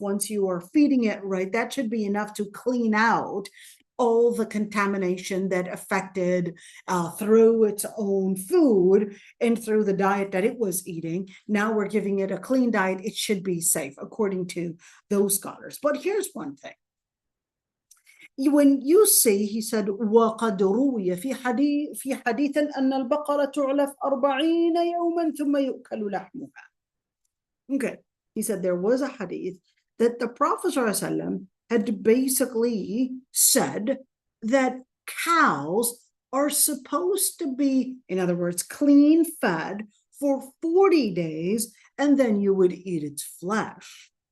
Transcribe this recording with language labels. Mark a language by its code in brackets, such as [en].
[en] Once you are feeding it right, that should be enough to clean out all the contamination that affected through its own food and through the diet that it was eating. Now we're giving it a clean diet. It should be safe, according to those scholars. But here's one thing. When you say, he said, [ar] وَقَدْ رُوِيَ في حديث أن البقرة تعلف 40 يوما ثم يؤكل لحمها. [en] Okay, he said there was a hadith that the Prophet ﷺ had basically said that cows are supposed to be, in other words, clean fed for 40 days, and then you would eat its flesh.